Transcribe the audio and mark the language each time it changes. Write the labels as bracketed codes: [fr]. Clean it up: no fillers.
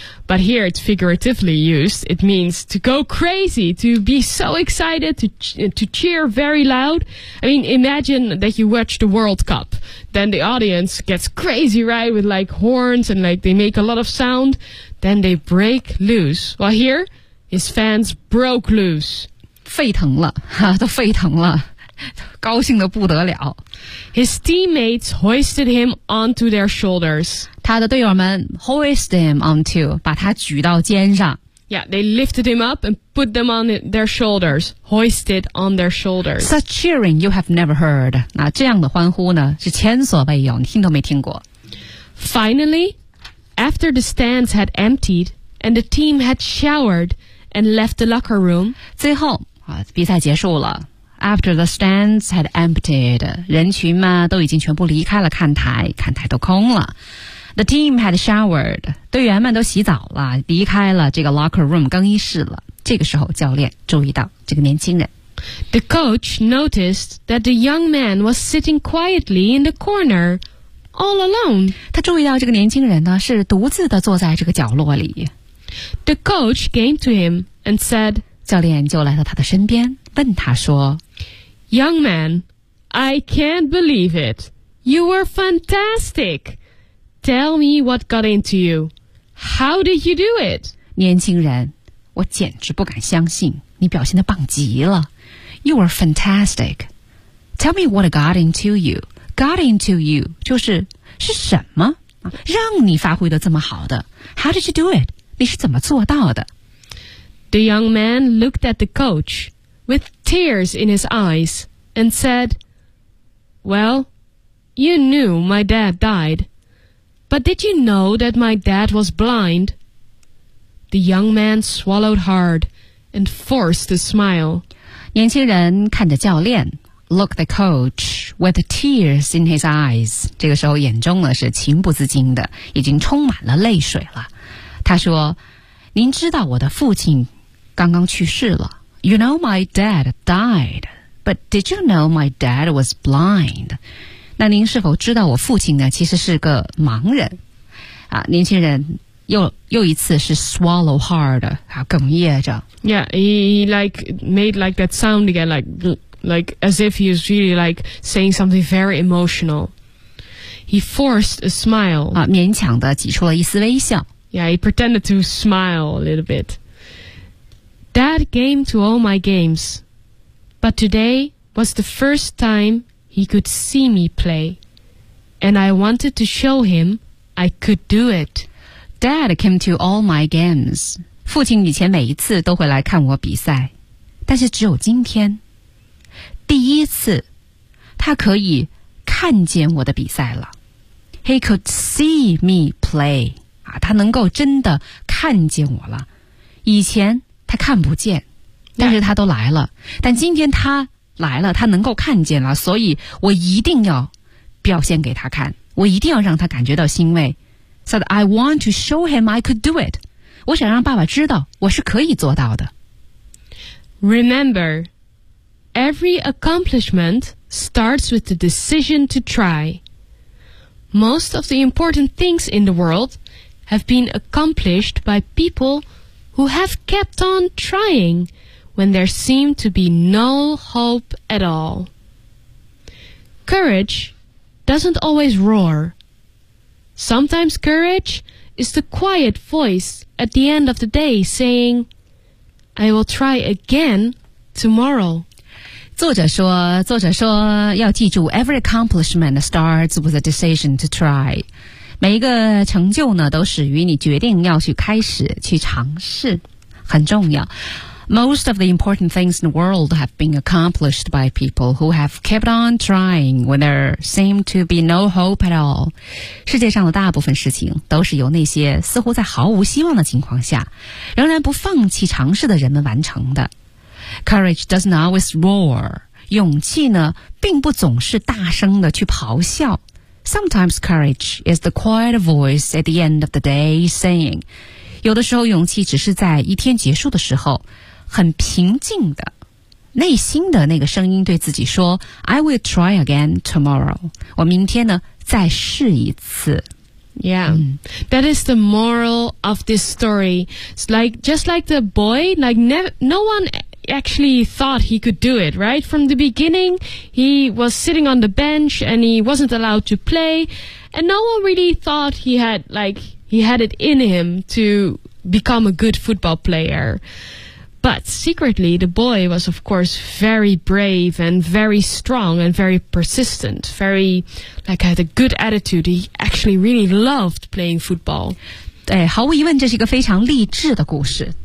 [en] But here it's figuratively used. It means to go crazy, to be so excited, to cheer very loud. I mean, imagine that you watch the World Cup. Then the audience gets crazy, right? With like horns and like they make a lot of sound. Then they break loose. Well, here, his fans broke loose. [zh] 沸腾了，都沸腾了，高兴得不得了。 [en] His teammates hoisted him onto their shoulders. [zh] 他的队友们 [en] hoist him onto, [zh] 把他举到肩上。 [en] Yeah, they lifted him up and put them on their shoulders, hoisted on their shoulders. Such cheering you have never heard. [zh] 那这样的欢呼呢是前所未有，你听都没听过。 [en] Finally, after the stands had emptied and the team had showered and left the locker room, [zh] 最后、啊、比赛结束了。 [en] After the stands had emptied, [zh] 人群嘛都已经全部离开了看台，看台都空了。 [en] The team had showered. [zh] 队员们都洗澡了，离开了这个 [en] locker room [zh] 更衣室了。这个时候教练注意到这个年轻人。 [en] The coach noticed that the young man was sitting quietly in the corner, all alone. [zh] 他注意到这个年轻人呢，是独自的坐在这个角落里。 [en] The coach came to him and said, [zh] 教练就来到他的身边，问他说， [en] Young man, I can't believe it. You were fantastic. Tell me what got into you. How did you do it? [zh] 年轻人，我简直不敢相信，你表现得棒极了。 [en] You are fantastic. Tell me what got into you. Got into you [zh] 就是是什么让你发挥得这么好的。 [en] How did you do it? [zh] 你是怎么做到的？ [en] The young man looked at the coach with tears in his eyes and said, Well, you knew my dad died. But did you know that my dad was blind? The young man swallowed hard and forced a smile. [zh] 年轻人看着教练 [en] look the coach with tears in his eyes. [zh] 这个时候眼中呢是情不自禁的，已经充满了泪水了。他说，您知道我的父亲刚刚去世了。 [en] You know my dad died, but did you know my dad was blind? [zh] 那您是否知道我父亲呢其实是个盲人啊，年轻人又一次是 [en] swallow hard [zh] 啊，哽咽着。 [en] Yeah, he like made like that sound again, like like as if he was really like saying something very emotional. He forced a smile. [zh] 啊，勉强的挤出了一丝微笑。 [en] Yeah, he pretended to smile a little bit. Dad came to all my games, but today was the first time he could see me play, and I wanted to show him I could do it. Dad came to all my games. [zh] 父亲以前每一次都会来看我比赛，但是只有今天，第一次，他可以看见我的比赛了。 [en] He could see me play. [zh] 啊，他能够真的看见我了。以前他看不见，但是他都来了。 [en] Yeah. [zh] 但今天他来了，他能够看见了，所以我一定要表现给他看，我一定要让他感觉到欣慰。 [en] So that I want to show him I could do it. [zh] 我想让爸爸知道我是可以做到的。 [en] Remember, every accomplishment starts with the decision to try. Most of the important things in the world have been accomplished by people who have kept on trying when there seemed to be no hope at all. Courage doesn't always roar. Sometimes courage is the quiet voice at the end of the day saying, I will try again tomorrow. [zh] 作者说要记住 [en] every accomplishment starts with a decision to try. [zh] 每一个成就呢都始于你决定要去开始去尝试。很重要。 [en] Most of the important things in the world have been accomplished by people who have kept on trying when there seemed to be no hope at all. [zh] 世界上的大部分事情都是由那些似乎在毫无希望的情况下仍然不放弃尝试的人们完成的。 [en] Courage doesn't always roar. [zh] 勇气呢并不总是大声的去咆哮。 [en] Sometimes courage is the quiet voice at the end of the day saying. [zh] 有的时候勇气只是在一天结束的时候很平静的内心的那个声音对自己说 [en] I will try again tomorrow. [zh] 我明天呢再试一次。 [en] Yeah, that is the moral of this story. It's like, just like the boy, like no one actually thought he could do it, right? From the beginning, he was sitting on the bench and he wasn't allowed to play. And no one really thought he had it in him to become a good football player. But secretly, the boy was, of course, very brave and very strong and very persistent, very, like, had a good attitude. He actually really loved playing football. [zh] 对，毫无疑问，这是一个非常励志的故事。